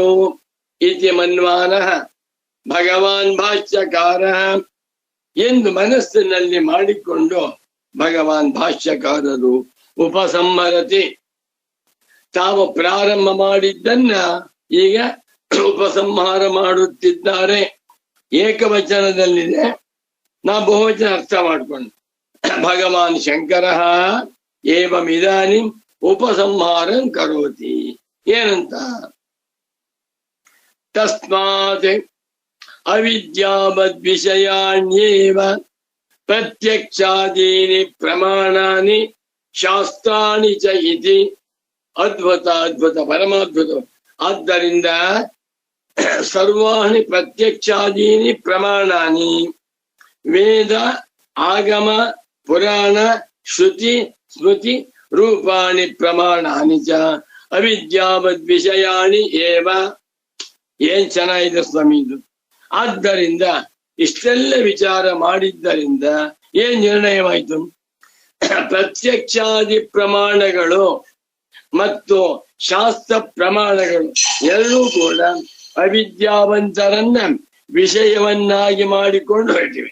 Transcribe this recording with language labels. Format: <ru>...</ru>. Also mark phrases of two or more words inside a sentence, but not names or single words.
<sa>ಇತಿ ಮನ್ವಾನಃ ಭಗವಾನ್ ಭಾಷ್ಯಕಾರ</sa> <kn>ಎಂದು ಮನಸ್ಸಿನಲ್ಲಿ ಮಾಡಿಕೊಂಡು ಭಗವಾನ್ ಭಾಷ್ಯಕಾರರು ಉಪಸಂಹರತಿ, ತಾವು ಪ್ರಾರಂಭ ಮಾಡಿದ್ದನ್ನ ಈಗ ಉಪಸಂಹಾರ ಮಾಡುತ್ತಿದ್ದಾರೆ. ಏಕವಚನದಲ್ಲಿದೆ, ನಾ ಬಹುವಚನ ಅರ್ಥ ಮಾಡ್ಕೊಂಡು ಭಗವಾನ್ ಶಂಕರ</kn> <sa>ಏವಮಿದಾನಿ ಉಪಸಂಹಾರಂ ಕರೋತಿ.</sa> <kn>ಏನಂತ?</kn> <sa>ತಸ್ಮಾತ್ ಅವಿದ್ಯಾವದ್ ವಿಷಯಾಣ್ಯೇವ ಪ್ರತ್ಯಕ್ಷಾದೀನಿ ಪ್ರಮಾಣಾನಿ ಶಾಸ್ತ್ರಾಣಿ ಚ ಇತಿ. ಅದ್ಭುತ ಅದ್ಭುತ ಪರಮಾದ್ಭುತ. ಆದ್ದರಿಂದ ಸರ್ವಾಣಿ ಪ್ರತ್ಯಕ್ಷಾದೀನಿ ಪ್ರಮಾಣಾನಿ, ವೇದ ಆಗಮ ಪುರಾಣ ಶ್ರುತಿ ಸ್ಮೃತಿ ರೂಪಾಣಿ ಪ್ರಮಾಣಾನಿ ಚ ಅವಿದ್ಯಾವದ್ ವಿಷಯಾಣಿ ಏವ.</sa> <kn>ಏನ್ ಚೆನ್ನಾಗಿದೆ ಸ್ವಾಮಿ ಇದು. ಆದ್ದರಿಂದ ಇಷ್ಟೆಲ್ಲ ವಿಚಾರ ಮಾಡಿದ್ದರಿಂದ ಏನ್ ನಿರ್ಣಯವಾಯಿತು? ಪ್ರತ್ಯಕ್ಷಾದಿ ಪ್ರಮಾಣಗಳು ಮತ್ತು ಶಾಸ್ತ್ರ ಪ್ರಮಾಣಗಳು ಎರಡೂ ಕೂಡ ಅವಿದ್ಯಾವಂತರನ್ನ ವಿಷಯವನ್ನಾಗಿ ಮಾಡಿಕೊಂಡು ಹೊರಟಿವೆ.</kn>